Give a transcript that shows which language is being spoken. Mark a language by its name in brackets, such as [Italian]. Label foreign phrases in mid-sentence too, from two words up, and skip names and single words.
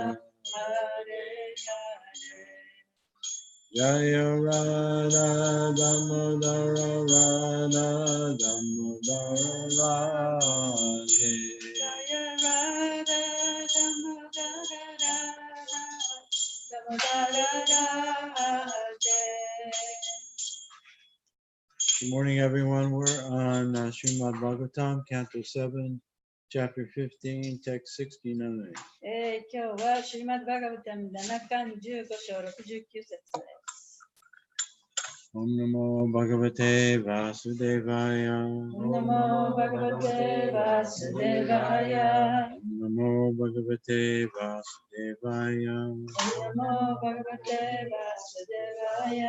[Sanskrit] Hare Hare Jaya Radha Damodara Radha Damodara Radhe Jaya Radha Damodara Radha Damodara Radhe. [English] Good morning, everyone. We're on Srimad Bhagavatam, Canto 7, Chapter 15, Text 69. [Japanese] 今日はシリマッドバガバタム7巻15章69節です。 [Sanskrit] Om Namo Bhagavate Vasudevaya. Om Namo Bhagavate Vasudevaya. Om Namo Bhagavate Vasudevaya. Om Namo Bhagavate Vasudevaya.